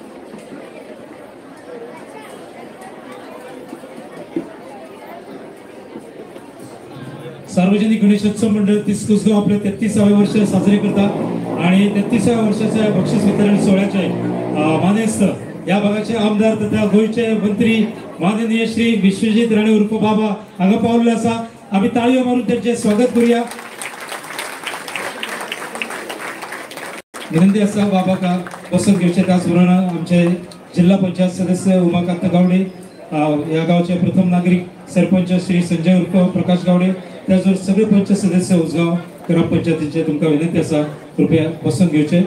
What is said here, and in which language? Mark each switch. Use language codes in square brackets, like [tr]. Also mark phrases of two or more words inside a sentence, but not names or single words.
[mr] सार्वजनिक गणेशोत्सव मंडळ तिसगाव आपले 33वे वर्ष साजरे करतात आणि 33व्या वर्षाच्या बक्षीस वितरण सोहळ्याचे मान्यस्थ या भागाचे आमदार तथा गोयचे मंत्री माननीय श्री विश्वजित राणे उर्फ बाबा हांगा पावले आसा। आम्ही ताळयो मारून त्यांचे स्वागत करूया। [kok] विनंती असा बाबा का बसून घेवचे त्याचबरोबर आमचे जिल्हा पंचायत सदस्य उमाकांत गावडे, या गावचे प्रथम नागरिक सरपंच श्री संजय उर्फ प्रकाश गावडे, त्याचबरोबर सगळे पंच सदस्य उसगाव ग्रामपंचायतीचे तुमका विनंती असा कृपया बसून घेवचे।